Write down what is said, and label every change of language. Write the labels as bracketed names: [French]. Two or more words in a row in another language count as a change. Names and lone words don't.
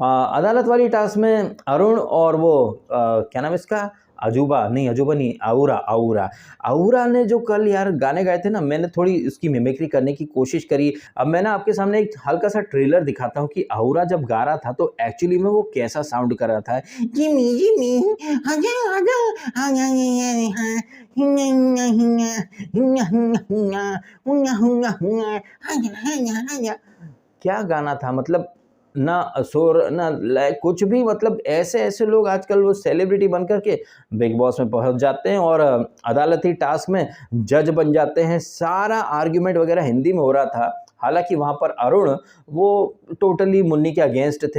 [Hindi] अदालत वाली टास्क में अरुण और वो क्या नाम इसका, अजूबा नहीं, अजूबा नहीं, आऊरा आऊरा आऊरा ने जो कल यार गाने गाए थे ना, मैंने थोड़ी उसकी मिमिक्री करने की कोशिश करी। अब मैं ना आपके सामने एक हल्का सा ट्रेलर दिखाता हूँ कि आऊरा जब गा रहा था तो एक्चुअली में वो कैसा साउंड कर रहा था। जिमी जिमी आजा आजा आजा हिंगा हिंगा हिंगा हिंगा हिंगा हिंगा हुंगा हुंगा हुंगा आजा आजा आजा। क्या गाना था, मतलब ना असुर ना लय कुछ भी, मतलब ऐसे ऐसे लोग आजकल वो सेलिब्रिटी बन कर के बिग बॉस में पहुंच जाते हैं और अदालती टास्क में जज बन जाते हैं। सारा आर्ग्यूमेंट वगैरह हिंदी में हो रहा था, हालांकि वहाँ पर अरुण वो टोटली मुन्नी के अगेंस्ट थे।